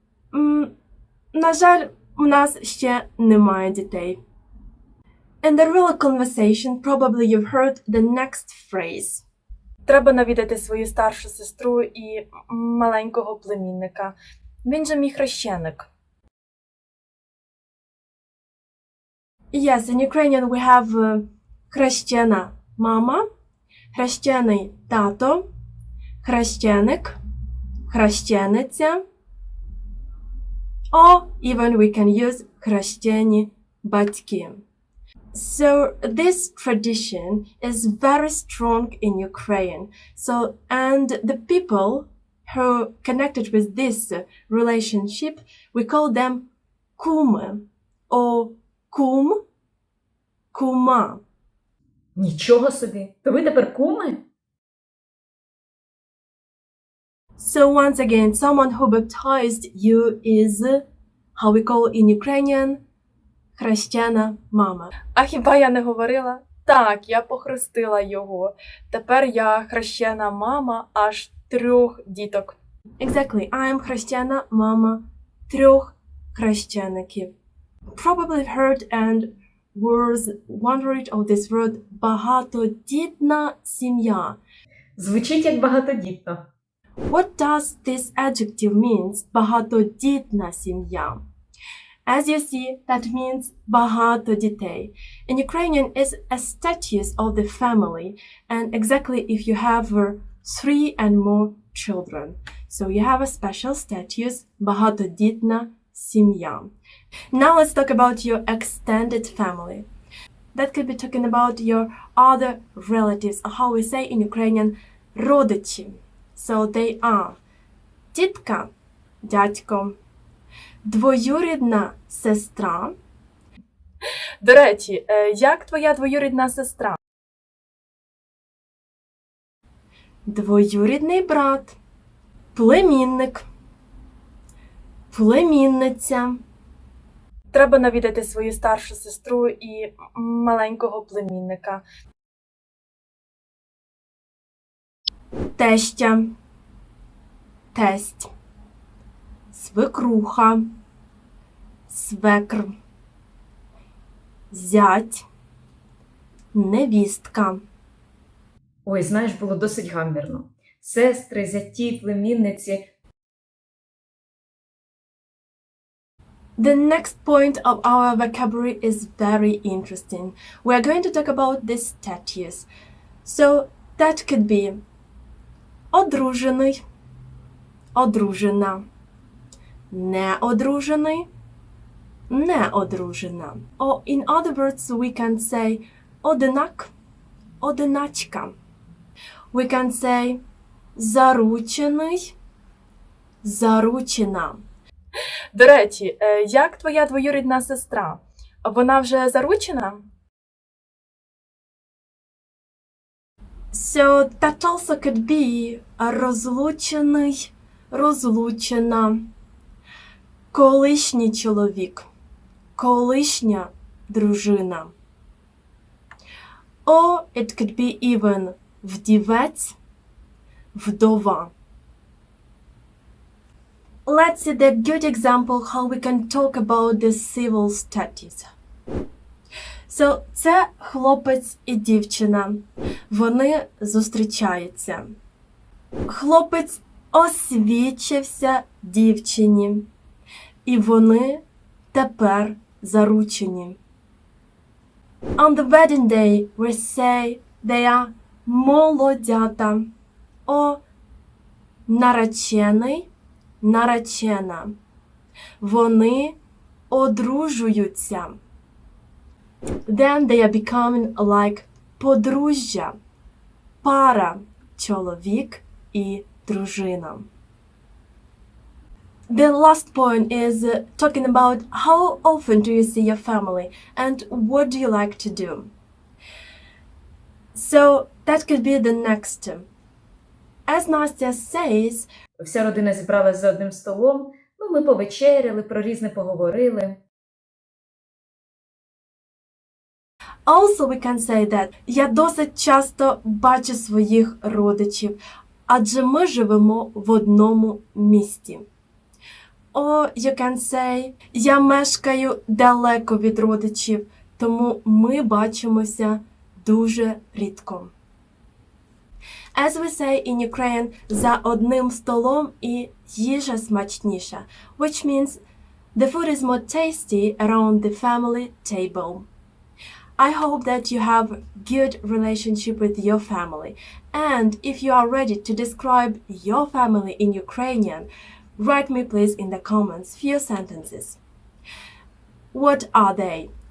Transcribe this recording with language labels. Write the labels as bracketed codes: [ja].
[uk] На жаль, у нас ще немає дітей. [en] In the real conversation, probably you've heard the next phrase. [uk] Треба навідати свою старшу сестру і маленького племінника. Він же мій хрещеник. [en] Yes, in Ukrainian we have [uk] хрещена мама, хрещений тато, хрещеник, хрещениця, [en] or even we can use [uk] хрещені батьки. [en] So this tradition is very strong in Ukraine. So, and the people who connected with this relationship, we call them куми or [uk] кум, кума. Нічого собі! То ви тепер куми? [en] So once again, someone who baptized you is, how we call in Ukrainian, [uk] хрещена мама. А хіба я не говорила? Так, я похрестила його. Тепер я хрещена мама аж 3 діток. [en] Exactly, I am [uk] хрещена мама 3 хрещеників. [en] Probably heard and was wondered of this word [uk] багатодітна сім'я. Звучить як багатодітно. [en] What does this adjective mean? [uk] Багатодітна сім'я. [en] As you see, that means [uk] багато дітей. [en] In Ukrainian is a status of the family, and exactly if you have 3 and more children. So you have a special status, [uk] багатодітна сім'я. [en] Now let's talk about your extended family. That could be talking about your other relatives, or how we say in Ukrainian, родичі. So they are [uk] тітка, дядько, двоюрідна сестра. До речі, як твоя двоюрідна сестра? Двоюрідний брат, племінник, племінниця. Треба навідати свою старшу сестру і маленького племінника. Теща, тесть, свекруха, свекр, зять, невістка. Ой, знаєш, було досить гамірно. Сестри, зяті, племінниці. [en] The next point of our vocabulary is very interesting. We are going to talk about the status. So that could be [uk] одружений, одружена, неодружений, неодружена. [en] Or in other words, we can say [uk] одинак, одиначка. [en] We can say [uk] заручений, заручена. До речі, як твоя двоюрідна сестра? Вона вже заручена? [en] So that also could be [uk] розлучений, розлучена, колишній чоловік, колишня дружина. [en] Or it could be even [uk] вдівець, вдова. [en] Let's see the good example how we can talk about the civil status. [uk] So, це хлопець і дівчина. Вони зустрічаються. Хлопець освідчився дівчині. І вони тепер заручені. [en] On the wedding day, we say they are молодята. [uk] О, наречений, наречена. Вони одружуються. [en] Then they are becoming like [uk] подружжя, пара, чоловік і дружина. [en] The last point is talking about how often do you see your family and what do you like to do. So that could be the next. As Nastya says, [uk] Вся родина зібралась за одним столом, ми повечеряли, про різне поговорили. [en] also we can say that [uk] я досить часто бачу своїх родичів, адже ми живемо в одному місті. [en] Or you can say, [uk] я мешкаю далеко від родичів, тому ми бачимося дуже рідко. [en] As we say in Ukraine, [uk] за одним столом і їжа смачніша, [en] which means the food is more tasty around the family table. I hope that you have good relationship with your family, and if you are ready to describe your family in Ukrainian, write me please in the comments few sentences. What are they?